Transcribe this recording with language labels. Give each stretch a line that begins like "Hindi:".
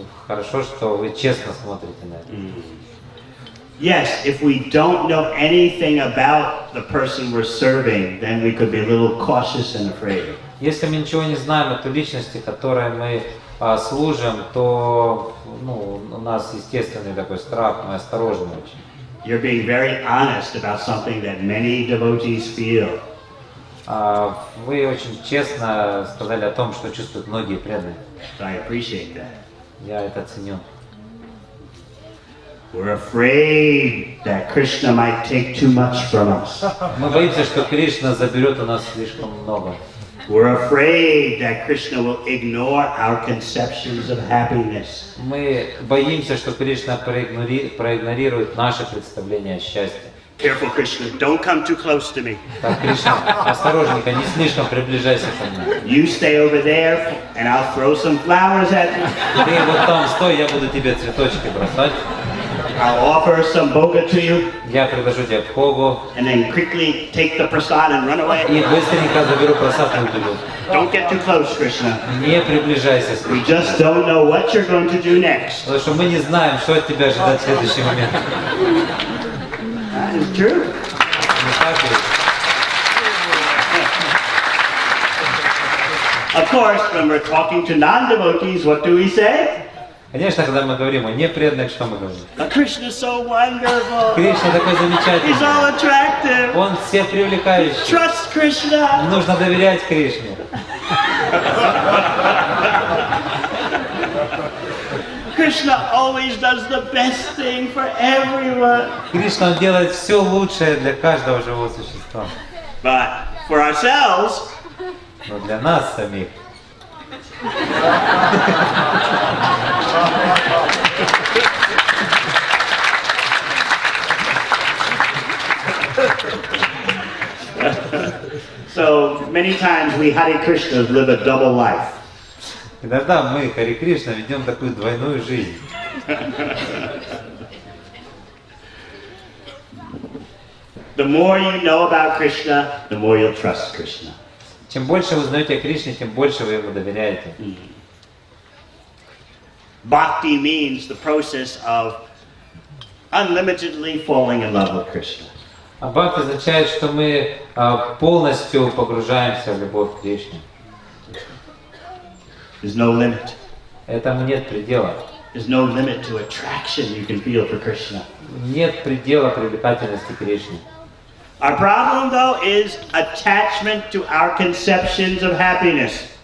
Russian: Хорошо, что вы честно смотрите на это.
English: Yes, if we don't know anything about the person we're serving, then we could be a little cautious and afraid.
Russian: Если мы ничего не знаем о той личности, которой мы служим, то у нас естественный такой страх, мы осторожны очень.
English: You're being very honest about something that many devotees feel.
Russian: Вы очень честно сказали о том, что чувствуют многие преданные.
English: I appreciate that.
Russian: Я это ценю.
English: We're afraid that Krishna might take too much from us.
Russian: Мы боимся, что Кришна заберет у нас слишком много.
English: We're afraid that Krishna will ignore our conceptions of happiness.
Russian: Мы боимся, что Кришна проигнорирует наше представление о счастье.
English: Careful, Krishna, don't come too close to me.
Russian: Так, Кришна, осторожненько, не слишком приближайся ко мне.
English: You stay over there, and I'll throw some flowers at you.
Russian: Ты вот там стой, я буду тебе цветочки бросать.
English: I'll offer some bhoga to you,
Russian: Я предложу тебе бхогу
English: and then quickly take the prasad and run
Russian: и
English: away.
Russian: быстренько заберу просад и убегу.
English: Don't get too close, Krishna.
Russian: Не приближайся
English: We
Russian: слишком.
English: just don't know what you're going to do next.
Russian: Потому что мы не знаем, что от тебя ожидать в следующий момент.
English: That is true.
Russian: Не так ли?
English: Of course, when we're talking to non-devotees, what do we say?
Russian: Конечно, когда мы говорим о непреданных, что мы говорим?
English: Krishna is so wonderful.
Russian: Кришна такой
English: He's
Russian: замечательный.
English: all attractive.
Russian: Он всех привлекающий.
English: Trust Krishna.
Russian: Нужно доверять Кришне.
English: Krishna always does the best thing for everyone.
Russian: Кришна он делает все лучшее для каждого живого существа.
English: But for ourselves,
Russian: Но для нас самих
English: so many times we Hare Krishnas live a double life.
Russian: иногда мы, Хари Кришна, ведем такую двойную жизнь.
English: The more you know about Krishna, the more you'll trust Krishna.
Russian: Чем больше вы узнаете о Кришне, тем больше вы ему доверяете.
English: Bhakti means the process of unlimitedly falling in love with Krishna.
Russian: А бхакти означает, что мы полностью погружаемся в любовь к Кришне.
English: There's no limit.
Russian: Этому нет предела.
English: There's no limit to attraction you can feel for Krishna.
Russian: Нет предела привлекательности Кришны.
English: Our problem, though, is attachment to our conceptions of happiness.